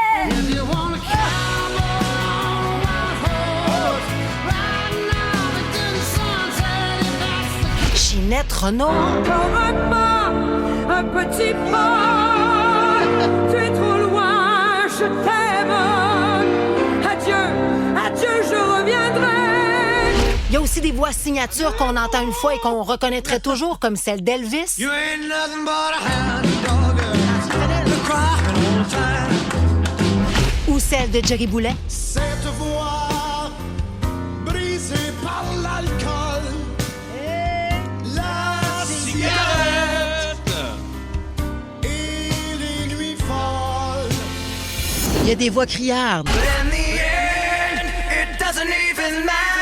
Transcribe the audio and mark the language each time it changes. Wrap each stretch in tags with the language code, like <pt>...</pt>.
<en>If you want a cowboy on a white horse, riding out into the sunset, if that's the case.</en> <fr>Ginette Renaud. Encore un petit pas, tu es trop loin, je t'aime. Adieu, adieu, je reviendrai. Il y a aussi des voix signatures qu'on entend une fois et qu'on reconnaîtrait toujours, comme celle d'Elvis.</fr> <en>You ain't nothing but a hound dog, you're crying all the time.</en> <fr>Ou celle de Jerry Boulet. Cette voix brisée par l'alcool, la cigarette et les nuits folles. Il y a des voix criardes.</fr> <en>But in the end, it doesn't even matter.</en>